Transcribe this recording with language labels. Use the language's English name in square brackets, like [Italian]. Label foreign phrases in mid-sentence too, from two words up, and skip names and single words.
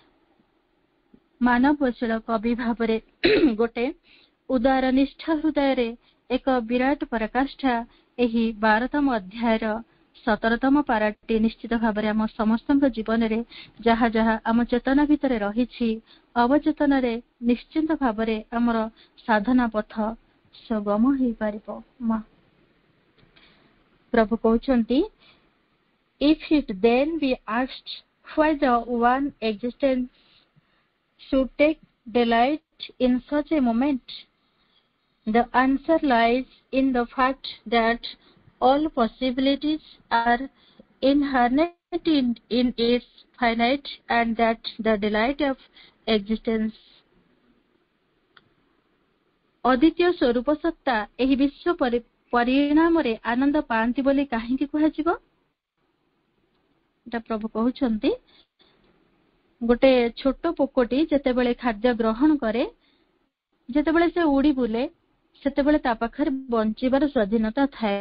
[Odia] ମାନବଶୀଳ କବି ଭାବରେ ଗୋଟେ ଉଦାର ନିଷ୍ଠା ହୃଦୟ ରେ ଏକ ବିରାଟ ପରାକାଷ୍ଠା ଏହି 12ତମ ଅଧ୍ୟାୟର 17ତମ ପାରାଟି ନିଶ୍ଚିତ ଭାବରେ ଆମ ସମସ୍ତ ଜୀବନ ରେ ଯାହା ଯାହା ଆମ ଚେତନା ଭିତରେ ରହିଛି ଅବଚେତନ ରେ ନିଶ୍ଚିତ ଭାବରେ ଆମର ସାଧନା ପଥ ସୁଗମ ହୋଇ ପାରିବ। ମା ପ୍ରଭୁ କହୁଛନ୍ତି, [English] if it then be asked why the one existence should take delight in such a moment, the answer lies in the fact that all possibilities are inherent in its finite and that the delight of existence [Odia] ଅଦ୍ୱିତୀୟ ସ୍ୱରୂପ ସତ୍ତା ଏହି ବିଶ୍ୱ ପରିଣାମ ରେ ଆନନ୍ଦ ପାନ୍ତି ବୋଲି କାହିଁକି କୁହାଯିବ। ପ୍ରଭୁ କହୁଛନ୍ତି, ଗୋଟେ ଛୋଟ ପୋକଟି ଯେତେବେଳେ ଖାଦ୍ୟ ଗ୍ରହଣ କରେ, ଯେତେବେଳେ ସେ ଉଡ଼ି ବୁଲେ, ସେତେବେଳେ ତା ପାଖରେ ବଞ୍ଚିବାର ସ୍ୱାଧୀନତା ଥାଏ।